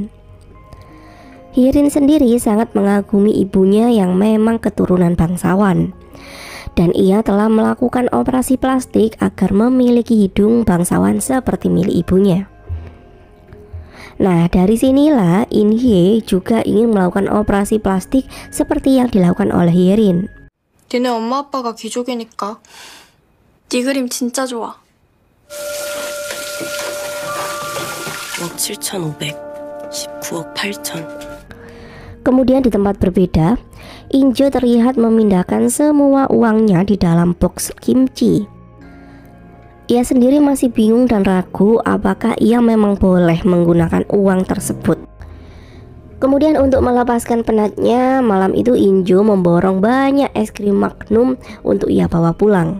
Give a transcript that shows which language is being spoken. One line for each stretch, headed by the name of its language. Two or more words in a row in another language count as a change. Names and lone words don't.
Indonesian: Hyerin sendiri sangat mengagumi ibunya yang memang keturunan bangsawan, dan ia telah melakukan operasi plastik agar memiliki hidung bangsawan seperti milik ibunya. Nah, dari sinilah In Hye juga ingin melakukan operasi plastik seperti yang dilakukan oleh Hyerin.
Korean: 니네 엄마 아빠가 귀족이니까 네 그림 진짜 좋아. 9억 7,500, 19억 8천.
Indonesian: Kemudian di tempat berbeda, Injo terlihat memindahkan semua uangnya di dalam box kimchi. Ia sendiri masih bingung dan ragu apakah ia memang boleh menggunakan uang tersebut. Kemudian untuk melepaskan penatnya, malam itu Injo memborong banyak es krim Magnum untuk ia bawa pulang.